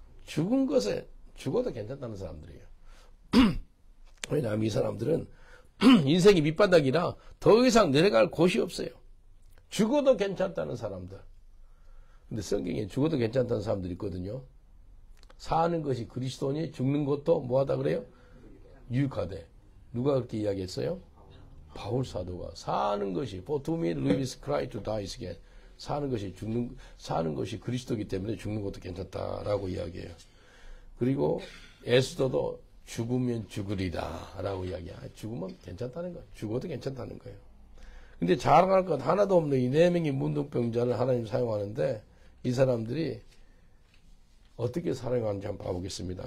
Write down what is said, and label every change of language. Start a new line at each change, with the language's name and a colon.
Korean: 죽은 것에 죽어도 괜찮다는 사람들이에요. 왜냐하면 이 사람들은 인생이 밑바닥이라 더 이상 내려갈 곳이 없어요. 죽어도 괜찮다는 사람들. 근데 성경에 죽어도 괜찮다는 사람들이 있거든요. 사는 것이 그리스도니 죽는 것도 뭐하다 그래요? 유익하대. 누가 그렇게 이야기했어요? 바울 사도가 사는 것이
English: For to me live is Christ, to die is gain.
Korean: 사는 것이 그리스도이기 때문에 죽는 것도 괜찮다라고 이야기해요. 그리고 에스더도 죽으면 죽으리다라고 이야기해요. 죽으면 괜찮다는 거예요. 죽어도 괜찮다는 거예요. 근데 자랑할 것 하나도 없는 이 4명의 문둥병자를 하나님 사용하는데 이 사람들이 어떻게 사용하는지 한번 봐보겠습니다.